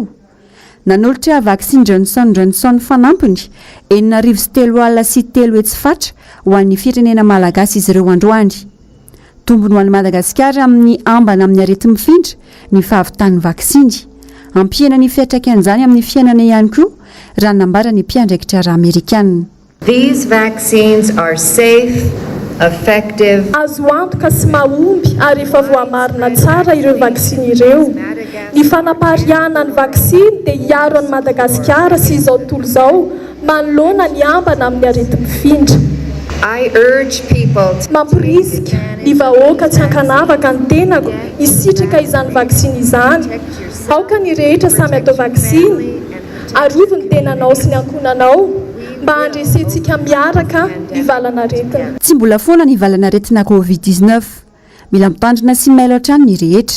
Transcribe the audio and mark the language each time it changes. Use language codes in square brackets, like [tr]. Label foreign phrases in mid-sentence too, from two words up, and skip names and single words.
[mg] Nanolotra vaksiny Johnson & Johnson fanampiny 4,3 alina sy 3 hetsy fatra ho an'ny firenena malagasy izy ireo androany. Tombony ho an'ny Madagasikara amin'ny ambana amin'ny arety mifindra ny fahavitan'ny vaksiny. Ampiana ny fiantraikan'izany amin'ny fiainana ihany koa raha nambara ny mpiandraikitra ara Amerikana. [en] These vaccines are safe, effective. [mg] Azo antoka sy mahomby ary efa voamarina tsara ireo vaksiny ireo. Ny fanapariana ny vaksiny dia hiaro an'i Madagasikara sy izao tontolo izao manoloana ny ambana amin'ny arety mifindra. [en] I urge people to [mg] mampirisika ny vahoaka tsy hankanavaka ny tenako hisitraka izany vaksiny izany. Aoka ny rehetra samy atao vaksiny, arovo ny tenanao sy ny ankonanao mba handresentsika miaraka ny valanaretina. Tsy mbola foana ny valanaretina Covid-19, mila mitandrina sy mailo hatrany ny rehetra.